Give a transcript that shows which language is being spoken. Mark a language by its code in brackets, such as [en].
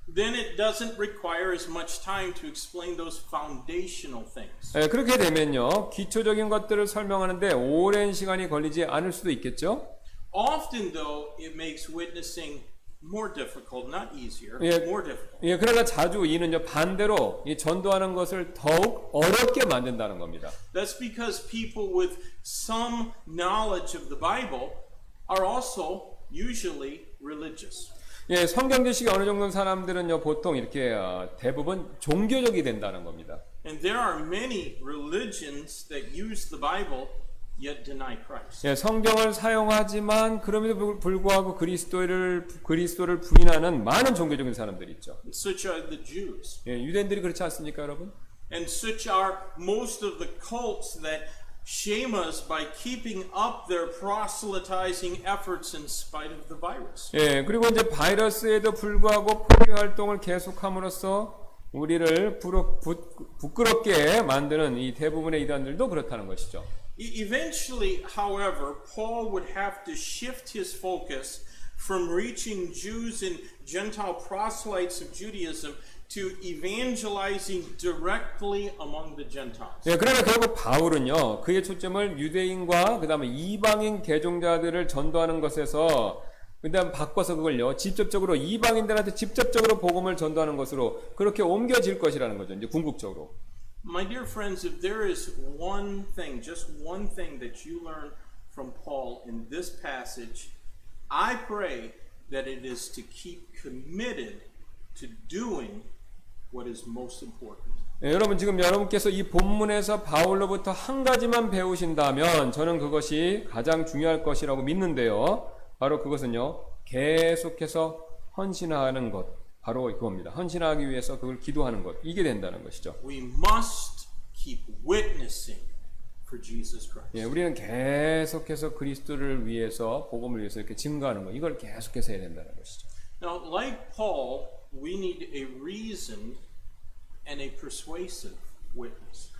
[en] Then it doesn't require as much time to explain those foundational things. [ko] 예, 그렇게 되면요 기초적인 것들을 설명하는데 오랜 시간이 걸리지 않을 수도 있겠죠. [en] Often, though, it makes witnessing more difficult, not easier, Yeah. more difficult. [ko] 예, 그러나 자주 이는요 반대로 이 전도하는 것을 더욱 어렵게 만든다는 겁니다. [en] That's because people with some knowledge of the Bible are also usually religious. [ko] 예, 성경 지식이 어느 정도는 사람들은요 보통 이렇게 대부분 종교적이 된다는 겁니다. [en] And there are many religions that use the Bible yet deny Christ. [ko] 예, 성경을 사용하지만 그럼에도 불구하고 그리스도를 부인하는 많은 종교적인 사람들이 있죠. [en] Such are the Jews. [ko] 예, 유대인들이 그렇지 않습니까, 여러분? [en] And such are most of the cults that shame us by keeping up their proselytizing efforts in spite of the virus. [ko] 예, 그리고 이제 바이러스에도 불구하고 포교 활동을 계속함으로써 우리를 부끄럽게 만드는 이 대부분의 이단들도 그렇다는 것이죠. [en] Eventually, however, Paul would have to shift his focus from reaching Jews and Gentile proselytes of Judaism to evangelizing directly among the Gentiles. [ko] 예, 그러나 결국 바울은요, 그의 초점을 유대인과 그다음에 이방인 개종자들을 전도하는 것에서 그다음 바꿔서 그걸요, 직접적으로 이방인들한테 직접적으로 복음을 전도하는 것으로 그렇게 옮겨질 것이라는 거죠. 이제 궁극적으로. [en] My dear friends, if there is one thing, just one thing that you learn from Paul in this passage, I pray that it is to keep committed to doing what is most important. [ko] 예, 여러분 지금 여러분께서 이 본문에서 바울로부터 한 가지만 배우신다면 저는 그것이 가장 중요할 것이라고 믿는데요. 바로 그것은요. 계속해서 헌신하는 것. 바로 그겁니다. 헌신하기 위해서 그걸 기도하는 것. 이게 된다는 것이죠. [en] We must keep witnessing for Jesus Christ. [ko] 예, 우리는 계속해서 그리스도를 위해서 복음을 위해서 이렇게 증거하는 것. 이걸 계속해서 해야 된다는 것이죠. [en] Now, like Paul, we need a reasoned and a persuasive witness.